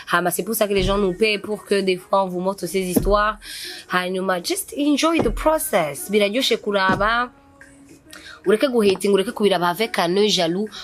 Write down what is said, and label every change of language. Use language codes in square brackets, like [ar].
[fr] C'est pour ça que les gens nous paient pour que des fois on vous montre ces histoires. [rn] Hanyuma [en] just enjoy the process. [rn] Biraryoshe kuraba. Ureke guhating, ureke kubiraba [fr] avec un œil jaloux.